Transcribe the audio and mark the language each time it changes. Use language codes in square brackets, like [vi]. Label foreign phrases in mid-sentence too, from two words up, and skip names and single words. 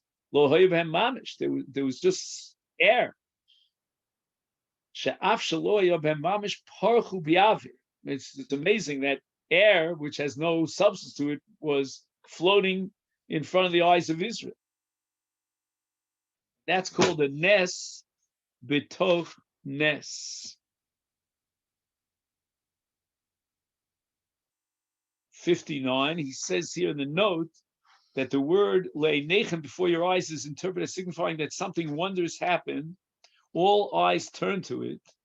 [he] לא היו בהם ממש. [en] There was just air. [he] שאף שלא היו בהם ממש פרחו באוויר. [en] It's amazing that air, which has no substance to it, was floating in front of the eyes of Israel. That's called a [he] נס בתוך נס. [en] 59, he says here in the note that the word le'nechem, before your eyes, is interpreted as signifying that something wondrous happened. All eyes turn to it.